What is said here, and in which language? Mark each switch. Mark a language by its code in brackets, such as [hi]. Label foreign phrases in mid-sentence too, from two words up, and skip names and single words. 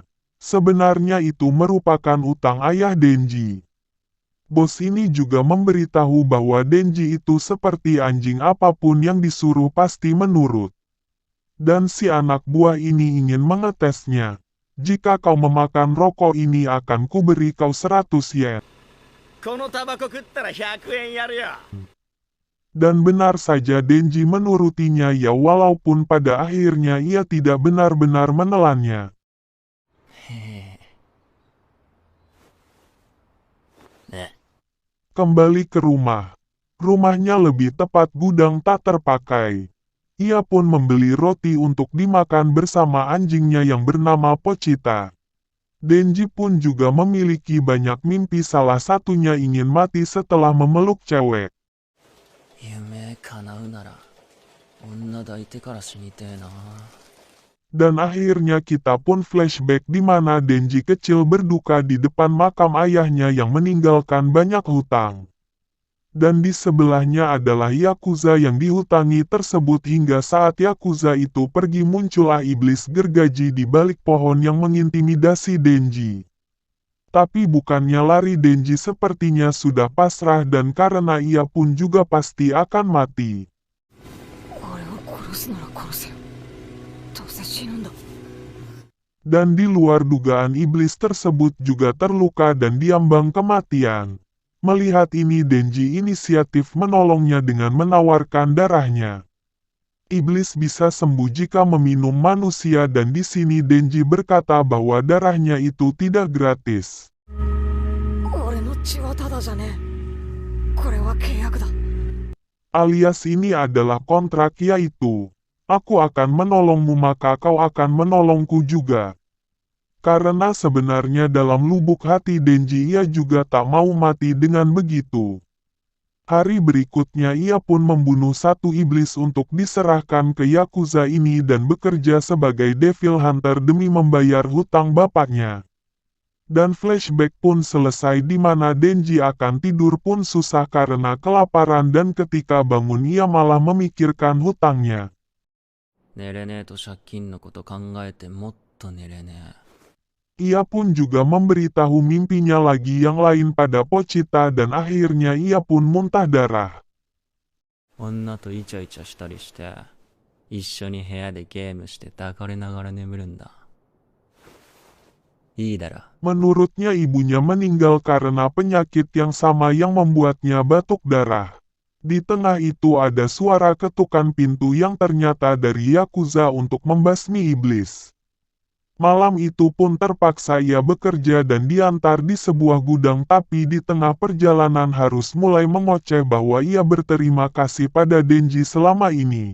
[id] Sebenarnya itu merupakan utang ayah Denji. Bos ini juga memberitahu bahwa Denji itu seperti anjing, apapun yang disuruh pasti menurut. Dan si anak buah ini ingin mengetesnya. Jika kau memakan rokok ini akan kuberi kau 100 yen. [ja] このタバコ食ったら100円やるよ。 [id] Dan benar saja Denji menurutinya ya, walaupun pada akhirnya ia tidak benar-benar menelannya. ね、 Kembali ke rumah. Rumahnya lebih tepat gudang tak terpakai. Ia pun membeli roti untuk dimakan bersama anjingnya yang bernama Pochita. Denji pun juga memiliki banyak mimpi, salah satunya ingin mati setelah memeluk cewek. [ja] 夢叶うなら女抱いてから死にてえな。 [id] Dan akhirnya kita pun flashback di mana Denji kecil berduka di depan makam ayahnya yang meninggalkan banyak hutang. Dan di sebelahnya adalah Yakuza yang dihutangi tersebut hingga saat Yakuza itu pergi muncullah iblis gergaji di balik pohon yang mengintimidasi Denji. Tapi bukannya lari, Denji sepertinya sudah pasrah dan karena ia pun juga pasti akan mati. [ja] 俺を殺すなら殺せよ。どうせ死ぬんだ。 [id] Dan di luar dugaan iblis tersebut juga terluka dan diambang kematian. Melihat ini Denji inisiatif menolongnya dengan menawarkan darahnya. Iblis bisa sembuh jika meminum manusia dan di sini Denji berkata bahwa darahnya itu tidak gratis. [ja] 俺の血はただじゃねえ。これは契約だ。 [id] Alias ini adalah kontrak, yaitu, aku akan menolongmu maka kau akan menolongku juga. Karena sebenarnya dalam lubuk hati Denji ia juga tak mau mati dengan begitu. Hari berikutnya ia pun membunuh satu iblis untuk diserahkan ke Yakuza ini dan bekerja sebagai [en] Devil Hunter [id] demi membayar hutang bapaknya. Dan flashback pun selesai di mana Denji akan tidur pun susah karena kelaparan dan ketika bangun ia malah memikirkan hutangnya. [ja] 寝れねえと借金のこと考えてもっと寝れねえ。 [id] Ia pun juga memberitahu mimpinya lagi yang lain pada Pochita dan akhirnya ia pun muntah darah. [ja] 女とイチャイチャしたりして一緒に部屋でゲームして抱かれながら眠るんだ。いいだろ。 [id] Menurutnya ibunya meninggal karena penyakit yang sama yang membuatnya batuk darah. Di tengah itu ada suara ketukan pintu yang ternyata dari Yakuza untuk membasmi iblis. Malam itu pun terpaksa ia bekerja dan diantar di sebuah gudang, tapi di tengah perjalanan harus mulai mengoceh bahwa ia berterima kasih pada Denji selama ini.